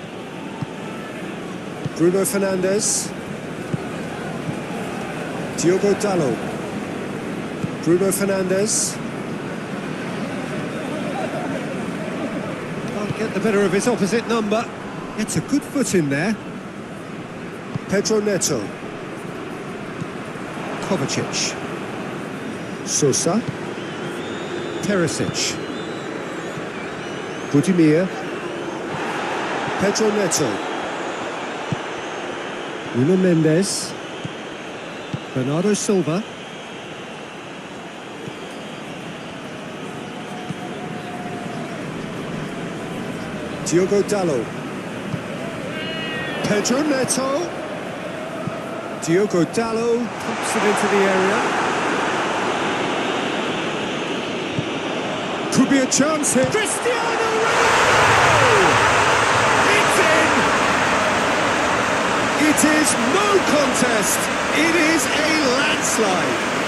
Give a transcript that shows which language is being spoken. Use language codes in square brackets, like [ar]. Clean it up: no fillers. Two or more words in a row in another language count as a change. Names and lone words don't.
[en] Bruno Fernandes. Diogo Dalot. Bruno Fernandes. Can't get the better of his opposite number. It's a good foot in there. Pedro Neto. Kovacic. Sosa. Perisic. Budimir. Pedro Neto. Nuno Mendes. Bernardo Silva. Diogo Dalot. Pedro Neto. Diogo Dalot pumps it into the area. Could be a chance here. Cristiano Ronaldo! It's in! It is no contest. It is a landslide.